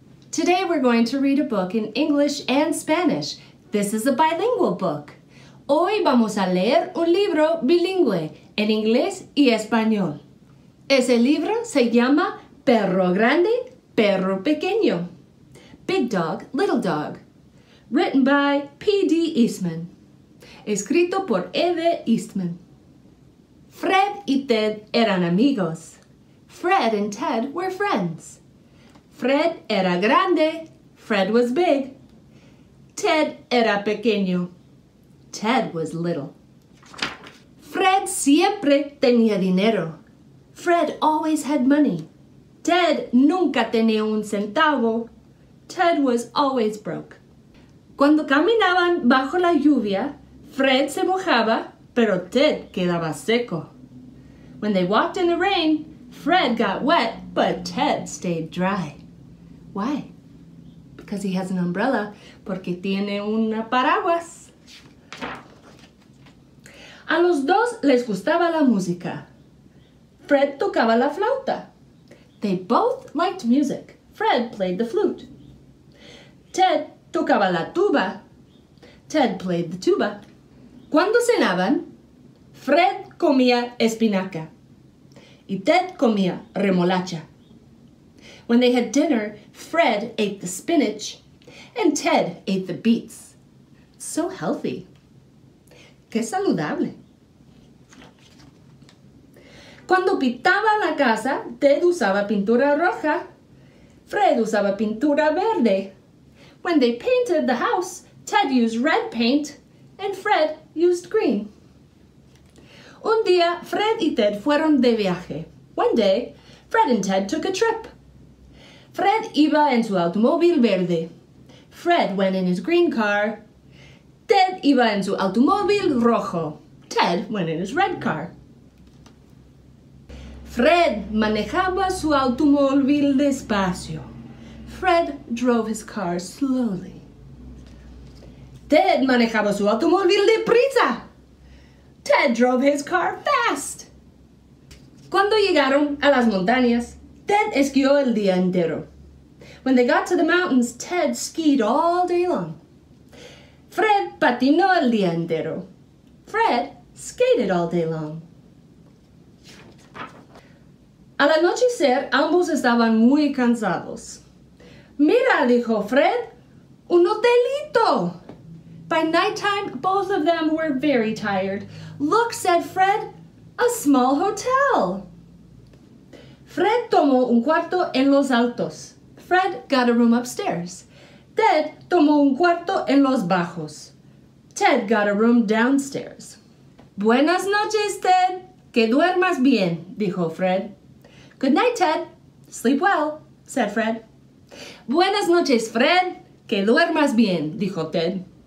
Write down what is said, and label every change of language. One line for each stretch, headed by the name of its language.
English: Today we're going to read a book in English and Spanish. This is a bilingual book.
Spanish: Hoy vamos a leer un libro bilingüe en inglés y español. Ese libro se llama Perro Grande, Perro Pequeño.
English: Big Dog, Little Dog. Written by P.D. Eastman.
Spanish: Escrito por E.D. Eastman. Fred y Ted eran amigos.
English: Fred and Ted were friends.
Spanish: Fred era grande.
English: Fred was big.
Spanish: Ted era pequeño.
English: Ted was little.
Spanish: Fred siempre tenía dinero.
English: Fred always had money.
Spanish: Ted nunca tenía un centavo.
English: Ted was always broke.
Spanish: Cuando caminaban bajo la lluvia, Fred se mojaba, pero Ted quedaba seco.
English: When they walked in the rain, Fred got wet, but Ted stayed dry. Why? Because he has an umbrella,
Spanish: porque tiene una paraguas. A los dos les gustaba la música. Fred tocaba la flauta.
English: They both liked music. Fred played the flute.
Spanish: Ted tocaba la tuba.
English: Ted played the tuba.
Spanish: Cuando cenaban, Fred comía espinaca y Ted comía remolacha.
English: When they had dinner, Fred ate the spinach and Ted ate the beets. So healthy.
Spanish: Qué saludable. Cuando pintaba la casa, Ted usaba pintura roja. Fred usaba pintura verde.
English: When they painted the house, Ted used red paint and Fred used green.
Spanish: Un día, Fred y Ted fueron de viaje.
English: One day, Fred and Ted took a trip.
Spanish: Fred iba en su automóvil verde.
English: Fred went in his green car.
Spanish: Ted iba en su automóvil rojo.
English: Ted went in his red car.
Spanish: Fred manejaba su automóvil despacio.
English: Fred drove his car slowly.
Spanish: Ted manejaba su automóvil deprisa.
English: Ted drove his car fast.
Spanish: Cuando llegaron a las montañas, Ted esquió el día entero.
English: When they got to the mountains, Ted skied all day long.
Spanish: Fred patinó el día entero.
English: Fred skated all day long.
Spanish: Al anochecer, ambos estaban muy cansados. Mira, dijo Fred, un hotelito.
English: By nighttime, both of them were very tired. Look, said Fred, a small hotel.
Spanish: Fred tomó un cuarto en los altos.
English: Fred got a room upstairs.
Spanish: Ted tomó un cuarto en los bajos.
English: Ted got a room downstairs.
Spanish: Buenas noches, Ted. Que duermas bien, dijo Fred.
English: Good night, Ted. Sleep well, said Fred.
Spanish: Buenas noches, Fred. Que duermas bien, dijo Ted.